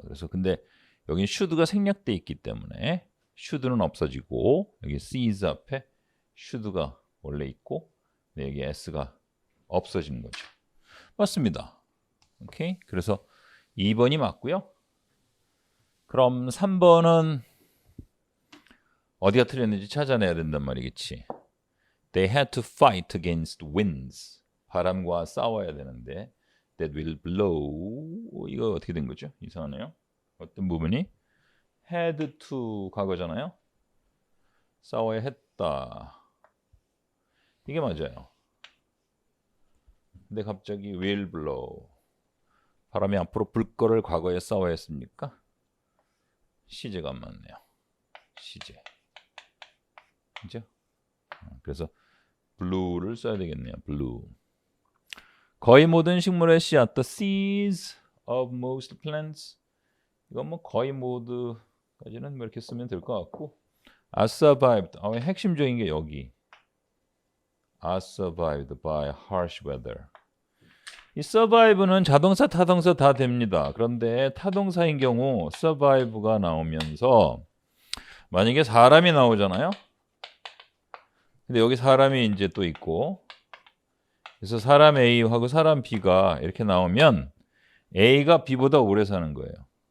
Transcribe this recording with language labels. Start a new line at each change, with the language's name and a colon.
Korean: 그래서 근데 여기 should가 생략돼 있기 때문에 should는 없어지고 여기 sees 앞에 should가 원래 있고 여기 s가 없어지는 거죠. 맞습니다. 오케이. 그래서 2번이 맞고요. 그럼 3번은 어디가 틀렸는지 찾아내야 된단 말이겠지.
English: They had to fight against winds.
Korean: 바람과 싸워야 되는데
English: that will blow.
Korean: 이거 어떻게 된 거죠? 이상하네요. 어떤 부분이? had to 과거잖아요. 싸워야 했다. 이게 맞아요. 근데 갑자기
English: will blow.
Korean: 바람이 앞으로 불 거를 과거에 싸워야 했습니까? 시제가 안 맞네요. 시제. 그죠? 그래서 blue를 써야 되겠네요.
English: blue.
Korean: 거의 모든 식물의 씨앗
English: the seeds of most plants.
Korean: 이건 뭐 거의 모두까지는 뭐 이렇게 쓰면 될 것 같고
English: are survived.
Korean: 핵심적인 게 여기
English: are survived by harsh weather.
Korean: 이 survive는 자동사, 타동사 다 됩니다. 그런데 타동사인 경우 survive가 나오면서 만약에 사람이 나오잖아요. 근데 여기 사람이 이제 또 있고 그래서 사람 A하고 사람 B가 이렇게 나오면 A가 B보다 오래 사는 거예요.